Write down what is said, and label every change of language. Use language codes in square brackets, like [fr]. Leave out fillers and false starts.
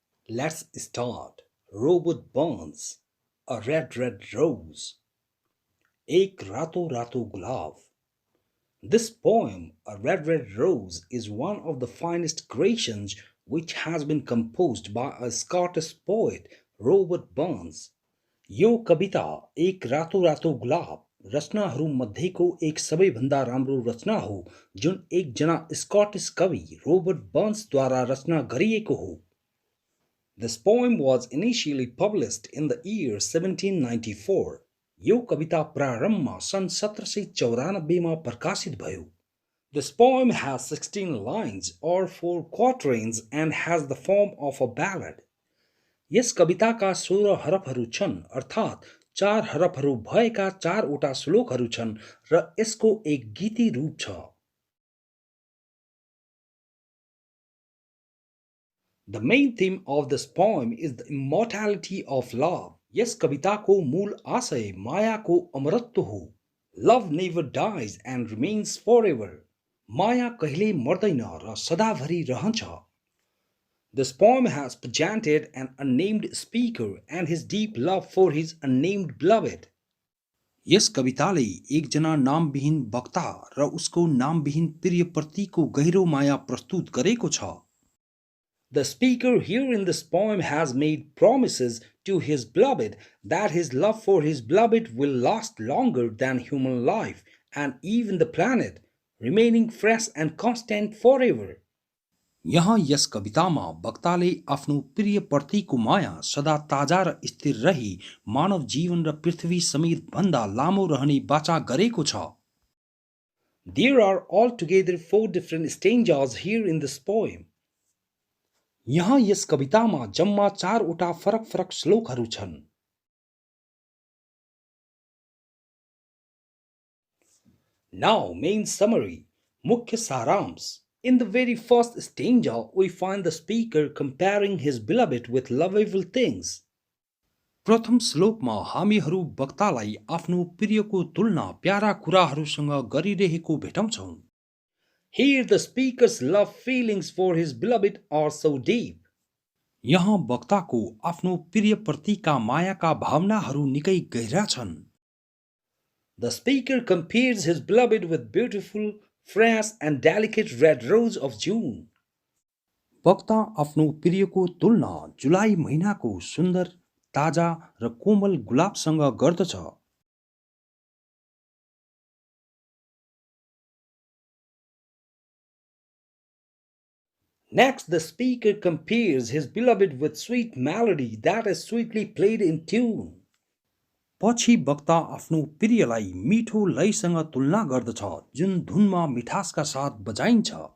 [en] Let's start. Robert Burns. A red, red rose. [ne] एक रातो रातो गुलाब. [en] This poem, A Red Red Rose, is one of the finest creations which has been composed by a Scottish poet, Robert Burns. [ne] यो कविता एक रातो रातो गुलाब रचनाहरू मध्येको एक सबैभन्दा राम्रो रचना हो जुन एकजना स्कटिश कवि रोबर्ट बर्न्सद्वारा रचना गरिएको हो. [en] This poem was initially published in the year 1794. [ne] यो कविता प्रारम्भमा सन् 1794 मा प्रकाशित भयो. [en] This poem has 16 lines or 4 quatrains and has the form of a ballad. [ne] यस कविताका 16 हरफहरू छन् अर्थात् 4 हरफहरू भएका 4 वटा श्लोकहरू छन् र यसको एक गीती रूप छ. [en] The main theme of this poem is the immortality of love. [ne] यस कविताको मूल आशय मायाको अमरत्व हो. [en] Love never dies and remains forever. [ne] माया कहिले मर्दैन र सदाभरि रहन्छ. [en] This poem has presented an unnamed speaker and his deep love for his unnamed beloved. [ne] यस कविताले एकजना नामविहीन वक्ता र उसको नामविहीन प्रियप्रतिको गहिरो माया प्रस्तुत गरेको छ. [en] The speaker here in this poem has made promises to his beloved that his love for his beloved will last longer than human life and even the planet, remaining fresh and constant forever. [ne] यहाँ यस कवितामा वक्ताले आफ्नो प्रिय प्रतिको माया सदा ताजा र स्थिर रही मानव जीवन र पृथ्वी समेत भन्दा लामो रहने वाचा गरेको छ. [en] There are altogether 4 different stanzas here in this poem. [ne] यहाँ यस कवितामा जम्मा 4 वटा फरक फरक श्लोकहरू छन्। [en] Now, main summary, [ne] मुख्य सारांश. [en] In the very first stanza, we find the speaker comparing his beloved with lovable things. [ne] प्रथम श्लोकमा हामीहरू वक्तालाई आफ्नो प्रियको तुलना प्यारा कुराहरूसँग गरिरहेको भेटाउँछौं। [en] Here the speaker's love feelings for his beloved are so deep. [ne] यहाँ वक्ताको आफ्नो प्रियप्रतिका मायाका भावनाहरू निकै गहिरा छन्। [en] The speaker compares his beloved with beautiful, fresh and delicate red rose of June. [ne] वक्ता आफ्नो प्रियको तुलना जुलाई महिनाको सुन्दर, ताजा र कोमल गुलाबसँग गर्दछ। [en] Next, the speaker compares his beloved with sweet melody that is sweetly played in tune. [ne] पछि वक्ता आफ्नो प्रियलाई मिठो लयसँग तुलना गर्दछ जुन धुनमा मिठासका साथ बजाइन्छ।